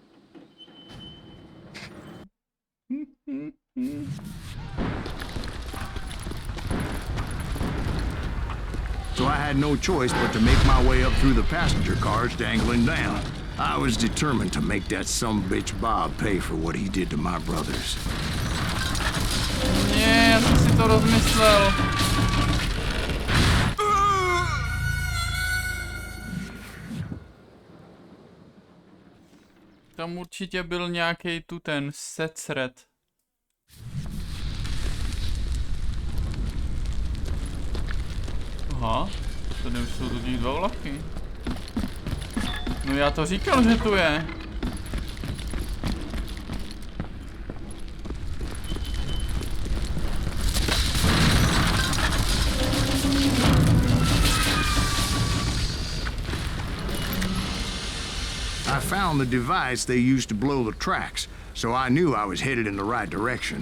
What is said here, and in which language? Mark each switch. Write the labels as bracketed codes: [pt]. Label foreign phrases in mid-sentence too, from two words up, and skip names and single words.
[en] So I had no choice but to make my way up through the passenger cars dangling down. I was determined to make that sumbitch Bob pay for what he did to my brothers. [cs] Nie, ja jsem si to rozmyslel. Tam určitě byl nějaký tu ten secret. Aha, tady už jsou totiž dva vlaky. No já to říkal, že tu je. [en] I found the device they used to blow the tracks, so I knew I was headed in the right direction.